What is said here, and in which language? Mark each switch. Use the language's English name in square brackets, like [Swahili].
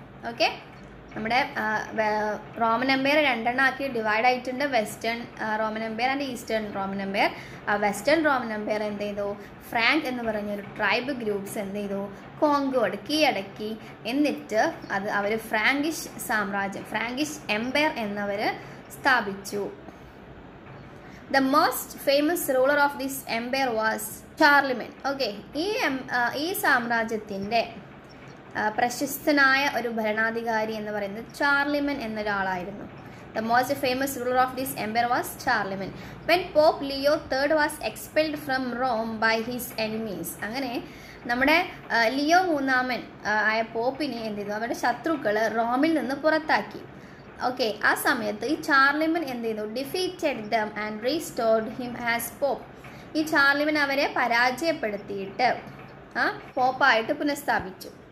[Malayalam] Okay, നമ്മുടെ Roman Empire രണ്ടെണ്ണമാക്കി divide ആയിട്ടുണ്ട്, western Roman Empire and eastern Roman Empire. ആ western Roman Empire എന്ത് ചെയ്തു, ഫ്രാങ്ക് എന്ന് പറഞ്ഞൊരു ട്രൈബ് ഗ്രൂപ്പ്സ് എന്ത് ചെയ്തു, കോൺക്വേർഡ്, കീഴടക്കി. എന്നിട്ട് അവർ ഫ്രാങ്കിഷ് സാമ്രാജ്യം, ഫ്രാങ്കിഷ് എംപയർ എന്നവർ സ്ഥാപിച്ചു. [English] The most famous ruler of this empire was Charlemagne. [Malayalam] Okay, ഈ സാമ്രാജ്യത്തിൻ്റെ പ്രശസ്തനായ ഒരു ഭരണാധികാരി എന്ന് പറയുന്നത് ചാർലിമൻ എന്നൊരാളായിരുന്നു. [English] The most famous ruler of this empire was Charlemagne. When Pope Leo III was expelled from Rome by his enemies. [Malayalam] അങ്ങനെ നമ്മുടെ ലിയോ മൂന്നാമൻ ആയ പോപ്പിനെ എന്ത് ചെയ്തു, അവരുടെ ശത്രുക്കൾ റോമിൽ നിന്ന് പുറത്താക്കി. ഓക്കെ, ആ സമയത്ത് ഈ ചാർലിമൻ എന്ത് ചെയ്തു, [English] Defeated them and restored him as pope. [Malayalam] ഈ ചാർലിമൻ അവരെ പരാജയപ്പെടുത്തിയിട്ട് പോപ്പായിട്ട് പുനഃസ്ഥാപിച്ചു.